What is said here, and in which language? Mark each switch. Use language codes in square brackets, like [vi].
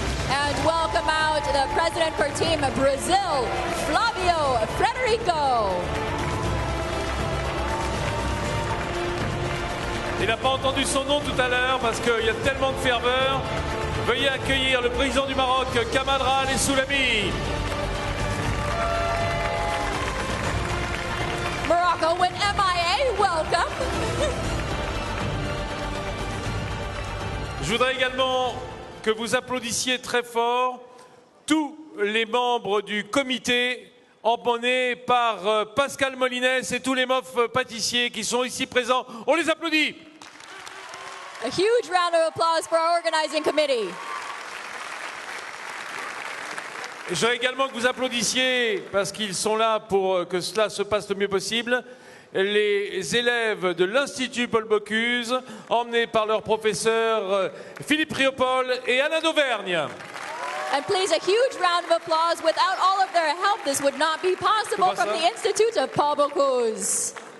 [en] And welcome out the president for Team Brazil, Flavio Frederico. [fr] Il n'a pas entendu son nom tout à l'heure parce qu'il y a tellement de ferveur. Veuillez accueillir le président du Maroc, Kamadra El Soulami. [en] Morocco went MIA, welcome. [fr] Je voudrais également que vous applaudissiez très fort tous les membres du comité emmené par Pascal Molinès et tous les mofs pâtissiers qui sont ici présents. On les applaudit. [en] A huge round of applause for our organizing committee. [fr] Je voudrais également que vous applaudissiez, parce qu'ils sont là pour que cela se passe le mieux possible, les élèves de l'Institut Paul Bocuse, emmenés par leur professeur Philippe Riopol et Alain d'Auvergne. [en] And please, a huge round of applause. Without all of their help, this would not be possible from the Institute of Paul Bocuse.